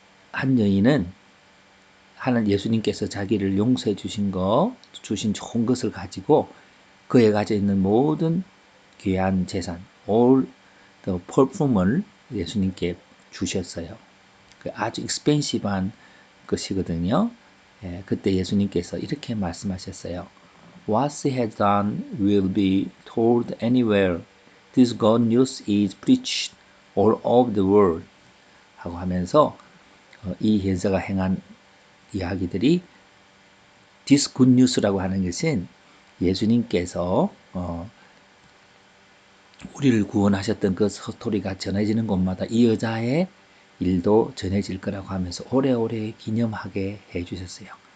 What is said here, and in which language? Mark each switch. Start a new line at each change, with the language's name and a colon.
Korean: 한 여인은 예수님께서 자기를 용서해 주신 좋은 것을 가지고 그에 가져 있는 모든 귀한 재산,
English: all the perfume
Korean: 을 예수님께 주셨어요. 아주 익스펜시브한 것이거든요. 그때 예수님께서 이렇게 말씀하셨어요.
English: What she has done will be told anywhere. This good news is preached all over the world.
Korean: 하고 하면서 이 여자가 행한 이야기들이
English: this good news
Korean: 라고 하는 것은 예수님께서 우리를 구원하셨던 그 스토리가 전해지는 곳마다 이 여자의 일도 전해질 거라고 하면서 오래오래 기념하게 해주셨어요.